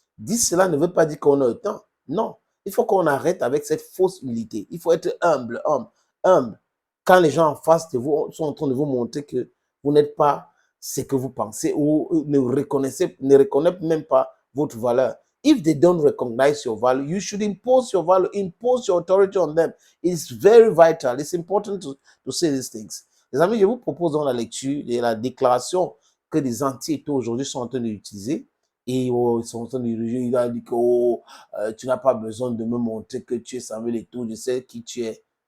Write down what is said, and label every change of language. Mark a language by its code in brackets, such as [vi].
[fr] Dire cela ne veut pas dire qu'on a le temps. Non, il faut qu'on arrête avec cette fausse humilité. Il faut être humble, humble. Quand les gens en face de vous sont en train de vous montrer que vous n'êtes pas ce que vous pensez ou ne reconnaissent même pas votre valeur. [en] If they don't recognize your value, you should impose your value, impose your authority on them. It's very vital. It's important to say these things. [fr] Les amis, je vous propose dans la lecture de la déclaration que des anti-états aujourd'hui sont en train d'utiliser. Et ils sont en train de diriger. Il a dit que tu n'as pas besoin de me montrer que tu es Samuel Eto'o, je sais qui tu es.